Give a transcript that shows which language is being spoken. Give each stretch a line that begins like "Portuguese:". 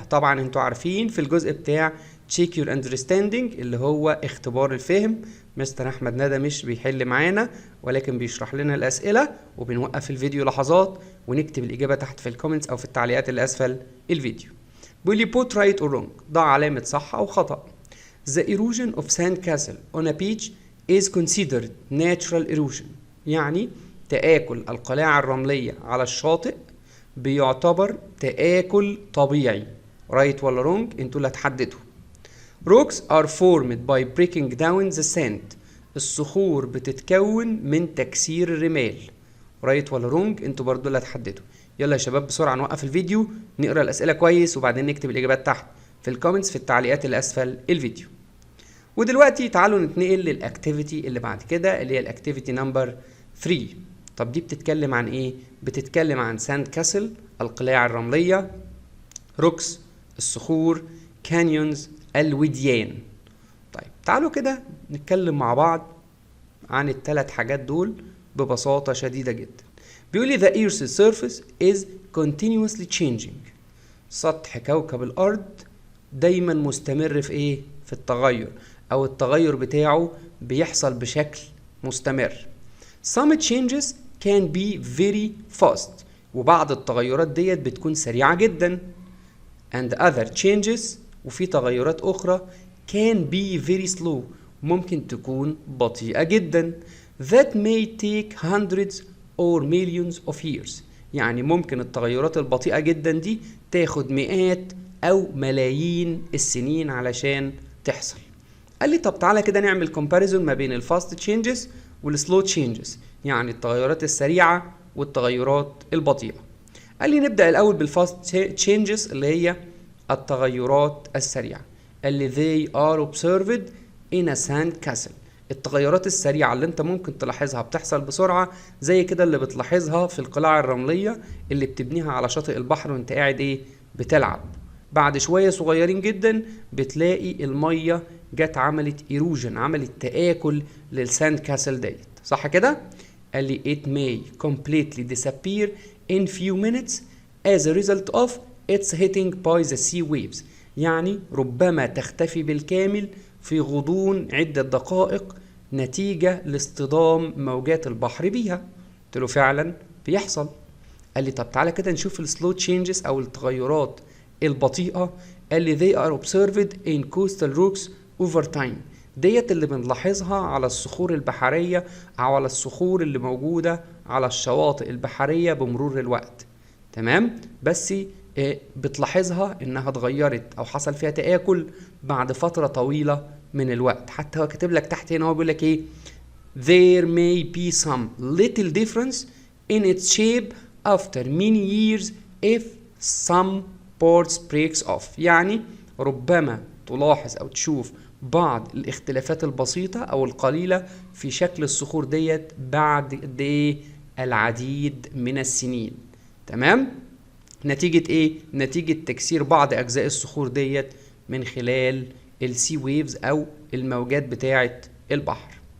Arabic: طبعا انتوا عارفين في الجزء بتاع
English: check your understanding
Arabic: اللي هو اختبار الفهم، مستر احمد ندى مش بيحل معانا ولكن بيشرح لنا الاسئلة، وبنوقف الفيديو لحظات ونكتب الاجابة تحت في الكومنتس او في التعليقات اللي اسفل الفيديو. بيقول لي
English: put right or wrong،
Arabic: ضع علامة صح او خطأ.
English: The erosion of sandcastle on a beach is considered natural erosion.
Arabic: يعني تآكل القلاع الرملية على الشاطئ بيعتبر تآكل طبيعي. رايت ولا رونج؟ انتوا اللي هتحددوا.
English: Rocks are formed by breaking down the sand.
Arabic: الصخور بتتكون من تكسير الرمال. رايت ولا رونج؟ انتوا برضو اللي هتحددوا. يلا يا شباب بسرعة نوقف الفيديو نقرأ الأسئلة كويس وبعدين نكتب الإجابات تحت في الكومنتس في التعليقات اللي أسفل الفيديو. ودلوقتي تعالوا نتنقل للأكتيفيتي اللي بعد كده اللي هي الأكتيفيتي نمبر 3. طب دي بتتكلم عن ايه؟ بتتكلم عن ساند كاسل القلاع الرملية، روكس الصخور، كانيونز الوديان. طيب تعالوا كده نتكلم مع بعض عن الثلاث حاجات دول ببساطة شديدة جدا. بيقول لي
English: the earth's surface is continuously changing.
Arabic: سطح كوكب الأرض دايما مستمر في في التغير، أو التغير بتاعه بيحصل بشكل مستمر.
English: Some changes can be very fast.
Arabic: وبعض التغيرات ديت بتكون سريعة جدا.
English: And other changes
Arabic: وفي تغيرات أخرى
English: can be very slow.
Arabic: ممكن تكون بطيئة جدا.
English: That may take hundreds or millions of years.
Arabic: يعني ممكن التغيرات البطيئة جدا دي تاخد مئات أو ملايين السنين علشان تحصل. قال لي طب تعالى كده نعمل comparison ما بين الفاست changes والسلو تشينجز، يعني التغيرات السريعة والتغيرات البطيئة. قال لي نبدأ الأول بالفاست تشينجز اللي هي التغيرات السريعة. قال لي
English: they are observed in a sand castle.
Arabic: التغيرات السريعة اللي انت ممكن تلاحظها بتحصل بسرعة زي كده اللي بتلاحظها في القلاع الرملية اللي بتبنيها على شاطئ البحر وانت قاعد بتلعب. بعد شوية صغيرين جدا بتلاقي المية جت عملت ايروجن، عملت تآكل للساند كاسل ديت. صح كده؟ قال لي
English: it may completely disappear in few minutes as a result of its hitting by the sea waves.
Arabic: يعني ربما تختفي بالكامل في غضون عدة دقائق نتيجة لاصطدام موجات البحر بيها. قلت له فعلا بيحصل. قال لي طب تعالى كده نشوف السلو تشينجز او التغيرات البطيئة. قال لي
English: they are observed in coastal rocks over time.
Arabic: ديت اللي بنلاحظها على الصخور البحرية أو على الصخور اللي موجودة على الشواطئ البحرية بمرور الوقت. تمام؟ بس بتلاحظها إنها اتغيرت أو حصل فيها تآكل بعد فترة طويلة من الوقت. حتى هو كاتب لك تحت هنا، هو بيقول لك إيه؟
English: There may be some little difference in its shape after many years if some parts breaks off.
Arabic: يعني ربما تلاحظ أو تشوف بعض الاختلافات البسيطة أو القليلة في شكل الصخور ديت بعد قد إيه؟ العديد من السنين. تمام؟ نتيجة إيه؟ نتيجة تكسير بعض أجزاء الصخور ديت من خلال السي ويفز أو الموجات بتاعة البحر.